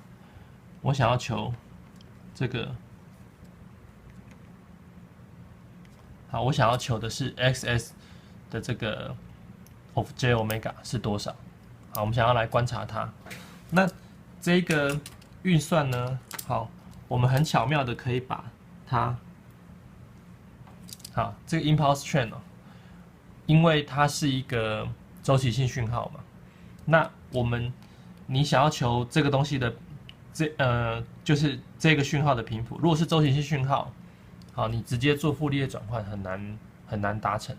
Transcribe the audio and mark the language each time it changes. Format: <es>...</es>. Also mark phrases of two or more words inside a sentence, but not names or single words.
<zh>我想要求這個，好，我想要求的是 xs 的這個</zh> <en>of j omega</en> <zh>是多少？好，我們想要來觀察它。那這個運算呢？好，我們很巧妙的可以把它，好，這個</zh> <en>impulse train</en> <zh>哦，因為它是一個週期性訊號嘛，那你想要求這個東西的就是這個訊號的頻譜，如果是週期性訊號，好，你直接做傅立葉轉換很難達成。</zh>